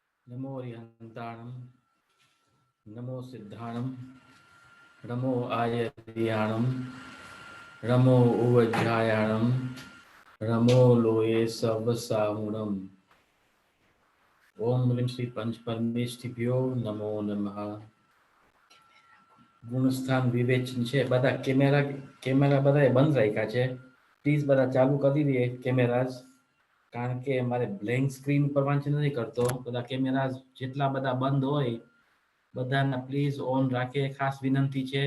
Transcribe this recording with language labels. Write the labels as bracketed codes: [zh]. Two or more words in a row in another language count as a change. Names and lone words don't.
[pra] नमो रिहंताणं नमो सिद्धाणं नमो आयर्याणं नमो उवज्झायाणं नमो लोये सवसाहुणम् [sa] ओम ह्रीं श्री पंच परमेष्ठिभ्यो नमो नमः। [gu] ગુણસ્થાન વિવેચન છે બધા કેમેરા બધાએ બંધ રાખ્યા છે. પ્લીઝ બધા ચાલુ કરી દઈએ કેમેરા, કારણ કે મારે [en] blank screen [gu] પર વાંચી નથી કરતો. બધા કેમેરા જેટલા બધા બંધ હોય બધાના [en] please on [gu] રાખે, ખાસ વિનંતી છે.